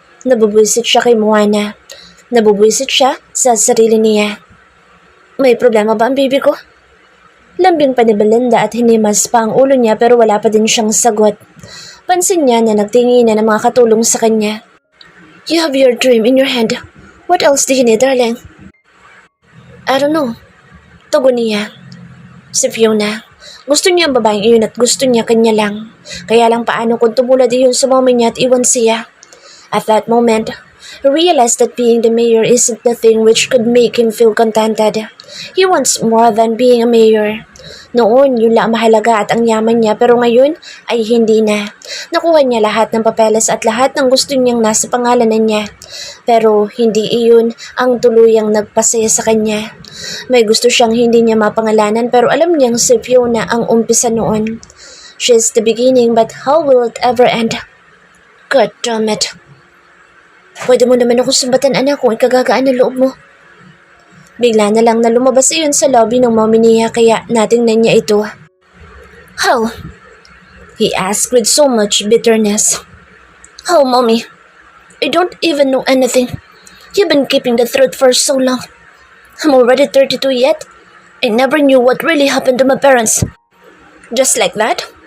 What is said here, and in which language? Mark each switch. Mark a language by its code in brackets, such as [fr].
[tl] Nabubuisit siya kay Moana. Nabubuisit siya sa sarili niya. May problema ba ang baby ko? Lambing pa ni Belinda at hinimas pa ang ulo niya pero wala pa din siyang sagot. Pansin niya na nagtingin na ng mga katulong sa kanya. [en] You have your dream in your hand. What else do you need, darling? I don't know. [tl] Tugon niya. Si Fiona. Gusto niya ang babaeng iyon at gusto niya kanya lang. Kaya lang paano kung tumulad iyon sa mommy niya at iwan siya. [en] At that moment, he realized that being the mayor isn't the thing which could make him feel contented. He wants more than being a mayor. [tl] Noon, yun lang mahalaga at ang yaman niya pero ngayon ay hindi na. Nakuha niya lahat ng papeles at lahat ng gusto niyang nasa pangalanan niya. Pero hindi iyon ang tuluyang nagpasaya sa kanya. May gusto siyang hindi niya mapangalanan pero alam niyang si Fiona ang umpisa noon. [en] She's the beginning but how will it ever end? God damn it. [tl] Pwede mo naman ako sumbatan anak kung ikagagaan ng loob mo. Bigla na lang na lumabas iyon sa lobby ng mommy niya kaya natingnan niya ito. [en] How? He asked with so much bitterness. How, mommy? I don't even know anything. You've been keeping the truth for so long. I'm already 32 yet. I never knew what really happened to my parents. Just like that?